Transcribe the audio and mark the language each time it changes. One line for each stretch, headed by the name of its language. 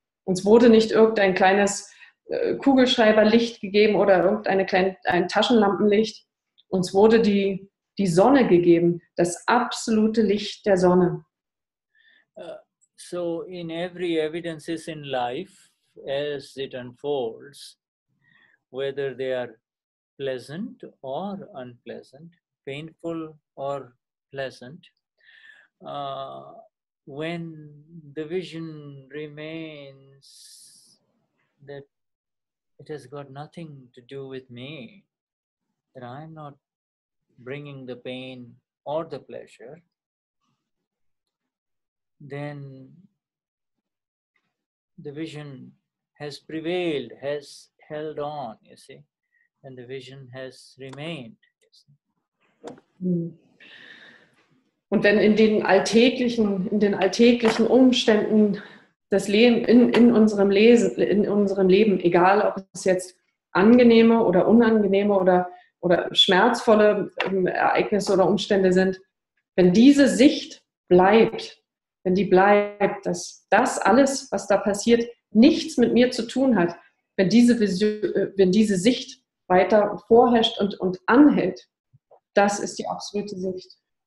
German: Uns wurde nicht irgendein kleines Kugelschreiberlicht gegeben oder ein Taschenlampenlicht. Uns wurde die Sonne gegeben, das absolute Licht der Sonne.
English: So in every evidences in life, as it unfolds, whether they are pleasant or unpleasant, painful or pleasant, when the vision remains that it has got nothing to do with me, that I'm not bringing the pain or the pleasure, then the vision has prevailed, has held on, you see, and the vision has remained. You see.
German: Und wenn in den alltäglichen Umständen des Lebens, in unserem Leben, egal ob es jetzt angenehme oder unangenehme oder schmerzvolle Ereignisse oder Umstände sind, wenn diese Sicht bleibt, dass das alles, was da passiert, nichts mit mir zu tun hat, wenn diese Sicht weiter vorherrscht und anhält, das ist die absolute Sicht.